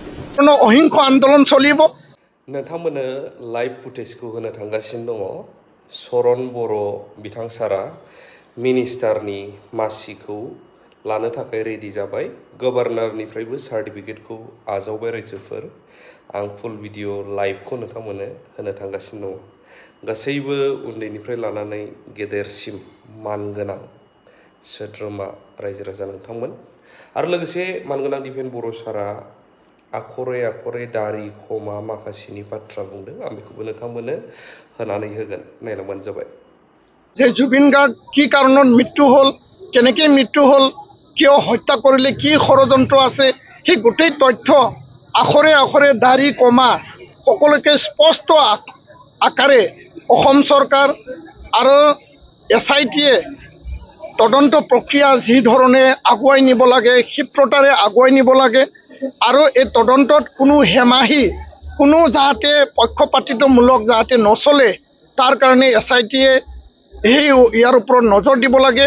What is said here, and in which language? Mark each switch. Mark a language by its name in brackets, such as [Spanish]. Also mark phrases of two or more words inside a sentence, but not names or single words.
[Assamese] অহিংস আন্দোলন চলিব। [Bodo] नोंथांमोननो लाइभ फुटेजखौ होनो थांगासिनो दङ। सरन बर' बिथां सारा मिनिस्टारनि मासिखौ लानो थाखाय रेडि जाबाय। गभर्नरनिफ्रायबो सार्टिफिकेटखौ आजावबाय रायजोफोर। आं फुल भिडिअ लाइभखौ नोंथांमोननो होनो थांगासिनो दङ। गासैबो उन्दैनिफ्राय लानानै गेदेरसिम मानगोनां सोद्रोमा रायजो राजा नोंथांमोन आरो लोगोसे मानगोनां दिपेन बर' सारा [Assamese] আখৰে আখৰে দাঁৰি কমা [Bodo] माखासेनि बाथ्रा बुंदों। आं बेखौबो नोंथांमोननो होनानै होगोन, नायलांबानो जाबाय। [Assamese] যে জুবিন গাৰ্গ কি কাৰণত মৃত্যু হ'ল, কেনেকৈ মৃত্যু হ'ল, কিয় হত্যা কৰিলে, কি ষড়যন্ত্ৰ আছে, সেই গোটেই তথ্য আখৰে আখৰে দাৰি কমা সকলোকে স্পষ্ট আকাৰে অসম চৰকাৰ আৰু SITয়ে তদন্ত প্ৰক্ৰিয়া যি ধৰণে আগুৱাই নিব লাগে, ক্ষিপ্ৰতাৰে আগুৱাই নিব লাগে আৰু এই তদন্তত কোনো হেমাহি, কোনো যাতে পক্ষপাতিত্বমূলক যাতে নচলে, তাৰ কাৰণে SITয়ে ইয়াৰ ওপৰত নজৰ দিব লাগে।